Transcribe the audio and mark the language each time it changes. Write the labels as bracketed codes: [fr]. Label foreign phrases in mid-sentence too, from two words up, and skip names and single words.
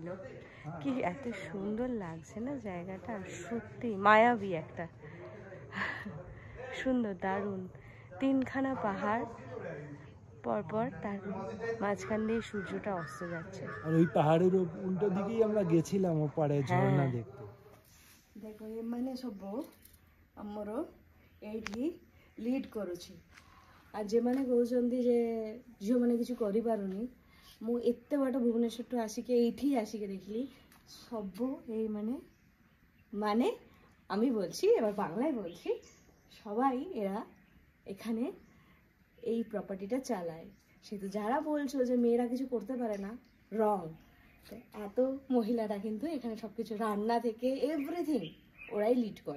[bn] কি এত সুন্দর লাগছে না জায়গাটা, সত্যি মায়াবী একটা, সুন্দর, দারুণ। 3খানা পাহাড়, পর পর তার মাঝখান দিয়ে সূর্যটা অস্ত যাচ্ছে। আর ওই পাহাড়ের উল্টো দিকেই আমরা গেছিলাম ওপারে ঝর্ণা দেখতে। [or] ଦେଖ ଏମାନେ ସବୁ ଆମର ଏଇଠି ଲିଡ୍ କରୁଛି। ଆଉ ଯେମାନେ କହୁଛନ୍ତି ଯେ ଝିଅମାନେ କିଛି କରିପାରୁନି, ମୁଁ ଏତେ ବାଟ ଭୁବନେଶ୍ୱରଠୁ ଆସିକି এইଠି ଆସିକି ଦେଖିଲି ସବୁ [bn] মানে আমি বলছি, এবার বাংলায় বলছি, সবাই এরা এখানে এই প্রপার্টিটা চালায়। সেহেতু যারা বলছো যে মেয়েরা কিছু করতে পারে না, রং। এত মহিলারা কিন্তু এখানে সবকিছু রান্না থেকে এভরিথিং ওরাই লিড করে।